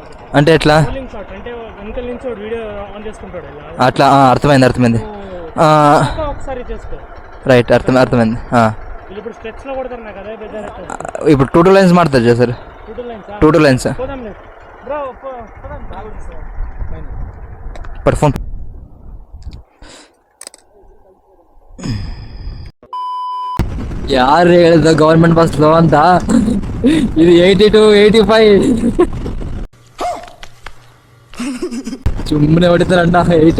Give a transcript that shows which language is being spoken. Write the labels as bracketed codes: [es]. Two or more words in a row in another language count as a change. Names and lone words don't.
[te] అంటే ఎట్లా? [en] rolling shot [te] అంటే వెనకాల నుంచి వీడియో ఆన్ చేసుకుంటాడు. అట్లా అర్థమైంది. ఒకసారి చేసుకో. రైట్, అర్థమైంది. ఇప్పుడు స్ట్రెచ్ లో కొడతారు నాకు అదే బెజార్. [kn] ఇప్పుడు [en] two lines [kn] ಮಾಡ್ತಾರೆ ಸರ್. [en] two lines [kn] ಬ್ರೋ ಪರ್ಫಾರ್ಮ್. ಯಾರು ಹೇಳಿದ [en] government bus [kn] ಸ್ಲೋ ಅಂತ? ಇದು 82 85 ಸುಮ್ಮನೆ ಹೊಡಿತಾರಣ್ಣ. 80